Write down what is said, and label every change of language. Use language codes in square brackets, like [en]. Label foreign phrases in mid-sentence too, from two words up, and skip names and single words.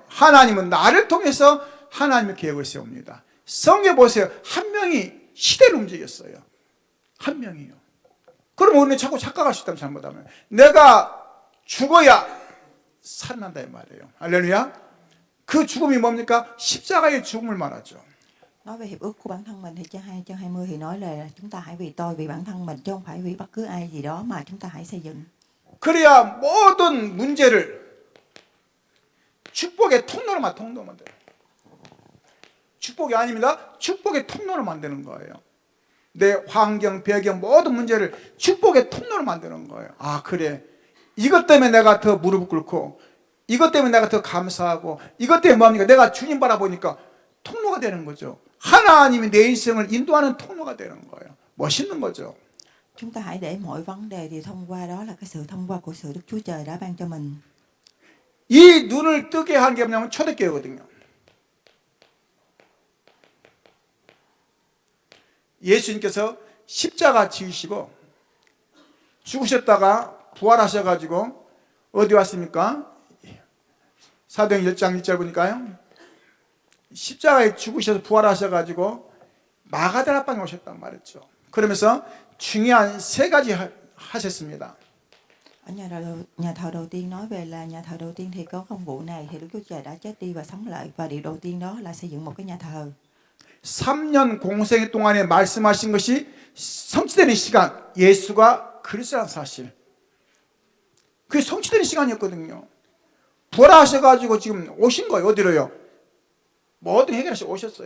[ko] 하나님은 나를 통해서 하나님의 계획을 세웁니다. 성경 보세요. 한 명이 시대를 움직였어요. 한 명이요. 그러면 우리는 자꾸 착각할 수 있다면 잘못하면. 내가 죽어야 살아난다 이 말이에요. 할렐루야. 그 죽음이 뭡니까? 십자가의 죽음을 말하죠. [vi] Nói về hiệp ước của bản thân mình thì chương 20 thì nói là chúng ta hãy vì tôi, vì bản thân mình chứ không phải vì bất cứ ai gì đó mà chúng ta hãy xây dựng. [ko] 그래야 모든 문제를 축복의 통로로 만들어요. 축복이 아닙니다. 축복의 통로로 만드는 거예요. 내 환경, 배경 모든 문제를 축복의 통로로 만드는 거예요. 아, 그래. 이것 때문에 내가 더 무릎 꿇고, 이것 때문에 내가 더 감사하고, 이것 때문에 뭡니까? 내가 주님 바라보니까 통로가 되는 거죠. 하나님이 내 인생을 인도하는 통로가 되는 거예요. 멋있는 거죠. [vi] Chúng ta hãy để mọi vấn đề thì thông qua đó là cái sự thông qua của sự Đức Chúa Trời đã ban cho mình. [ko] 이 눈을 뜨게 한 게 뭐냐면 초대교회거든요. 예수님께서 십자가 지으시고 죽으셨다가 부활하셔가지고 어디 왔습니까? 사도행 1장 1절 보니까요. 십자가에 죽으셔서 부활하셔가지고 마가다라방에 오셨단 말이죠. 그러면서 중요한 세 가지 하셨습니다. [vi] Ở nhà thờ đầu tiên nói về là nhà thờ đầu tiên thì có công vụ này thì Đức Chúa Trời đã chết đi và sống lại, và điều đầu tiên đó là xây dựng một cái nhà thờ. [ko] 3년 공생 동안에 말씀하신 것이 성취되는 시간, 예수가 그리스도라는 사실. 그게 성취되는 시간이었거든요. 부활하셔가지고 지금 오신 거예요. 어디로요? 모든 해결하시고 오셨어요.